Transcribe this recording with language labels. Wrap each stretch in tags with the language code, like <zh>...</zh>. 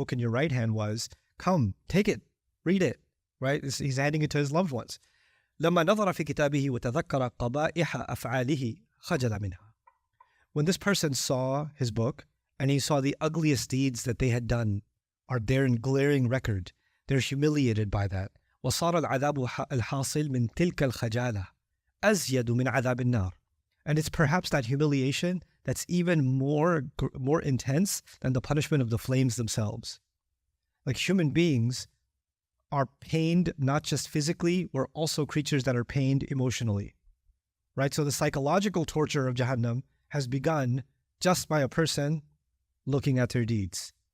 <en>book in your right hand was, come, take it, read it, right? He's handing it to his loved ones.</en> <ar>لما نظر في كتابه وتذكر قبائح أفعاله خجل منها.</ar> <en>When this person saw his book and he saw the ugliest deeds that they had done are there in glaring record, they're humiliated by that.</en> <ar>وصار العذاب الحاصل من تلك الخجالة أزيد من عذاب النار.</ar> <en>And it's perhaps that humiliation that's even more intense than the punishment of the flames themselves. Like human beings are pained not just physically, we're also creatures that are pained emotionally, right? So the psychological torture of Jahannam has begun just by a person looking at their deeds.</en>